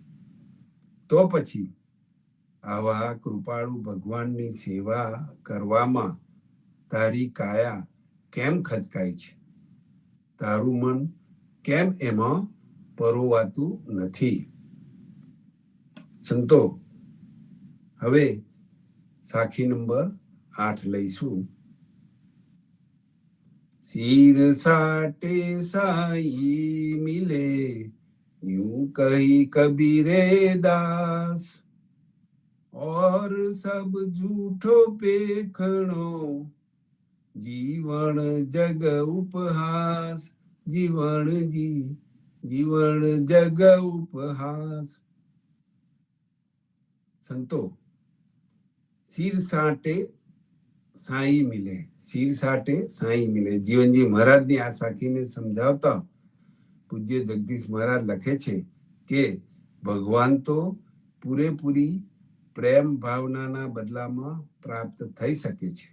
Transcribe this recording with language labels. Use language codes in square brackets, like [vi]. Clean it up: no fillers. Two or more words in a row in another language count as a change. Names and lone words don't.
[gu] તો પછી આવા કૃપાળુ ભગવાનની સેવા કરવામાં તારી કાયા કેમ ખચકાય છે? તારું મન કેમ એમાં પરોવાતું નથી? સંતો, હવે સાખી નંબર 8 લઈશું. [hi] सिर साटे साई मिले यूं कही कबीरे दास, और सब झूठो पेखणो जीवन जग उपहास. जीवन जग उपहास. संतो, सिर साटे साई मिले, शिर साटे साई मिले. [gu] જીવનજી મહારાજની આ સાખીને સમજાવતા પૂજ્ય જગદીશ મહારાજ લખે છે કે ભગવાન તો પૂરેપૂરી પ્રેમ ભાવનાના બદલામાં પ્રાપ્ત થઈ શકે છે.